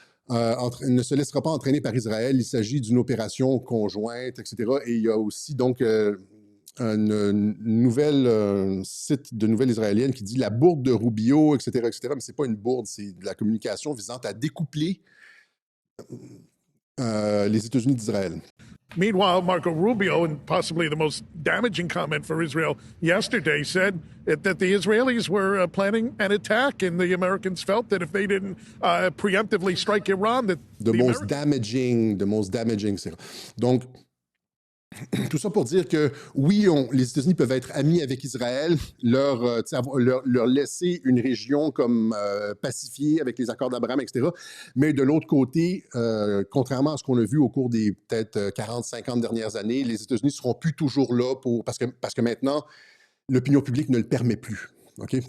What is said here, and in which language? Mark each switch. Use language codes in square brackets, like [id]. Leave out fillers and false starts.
[fr] ne se laissera pas entraîner par Israël. Il s'agit d'une opération conjointe, etc. Et il y a aussi donc une nouvelle site de nouvelles israéliennes qui dit la bourde de Rubio, etc., etc. Mais c'est pas une bourde, c'est de la communication visant à découpler les États-Unis d'Israël. [en] Meanwhile, Marco Rubio, and possibly the most damaging comment for Israel yesterday, said that the Israelis were planning an attack, and the Americans felt that if they didn't preemptively strike Iran, that the most damaging. [fr] Donc, tout ça pour dire que oui, les États-Unis peuvent être amis avec Israël, leur laisser une région comme pacifiée avec les accords d'Abraham, etc. Mais de l'autre côté, contrairement à ce qu'on a vu au cours des peut-être 40, 50 dernières années, les États-Unis ne seront plus toujours là parce que maintenant, l'opinion publique ne le permet plus. OK?